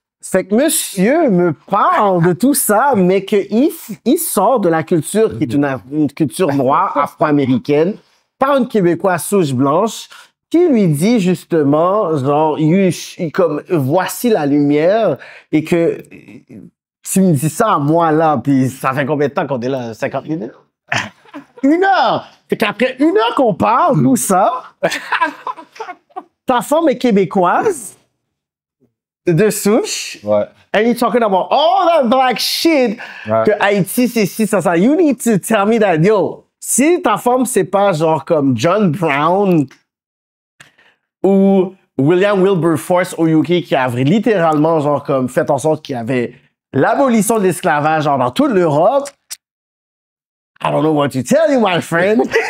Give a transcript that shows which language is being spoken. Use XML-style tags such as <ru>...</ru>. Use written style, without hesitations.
<fr>Fait que monsieur me parle de tout ça, mais qu'il sort de la culture qui est une culture noire, afro-américaine, par une Québécoise souche blanche, qui lui dit justement, genre, comme, voici la lumière, et que tu me dis ça à moi là, puis ça fait combien de temps qu'on est là? 50 minutes? 1 heure! Fait qu'après 1 heure qu'on parle, tout ça, ta femme est québécoise, de souche. Ouais.</fr> <en>And you're talking about all that black shit.</en> <fr>Ouais. Que Haïti, c'est ci, ça.</fr> <en>You need to tell me that, yo,</en> <fr>si ta femme, c'est pas genre comme John Brown ou William Wilberforce au UK qui a littéralement genre comme fait en sorte qu'il y avait l'abolition de l'esclavage genre dans toute l'Europe,</fr> <en>I don't know what to tell you, my friend.</en>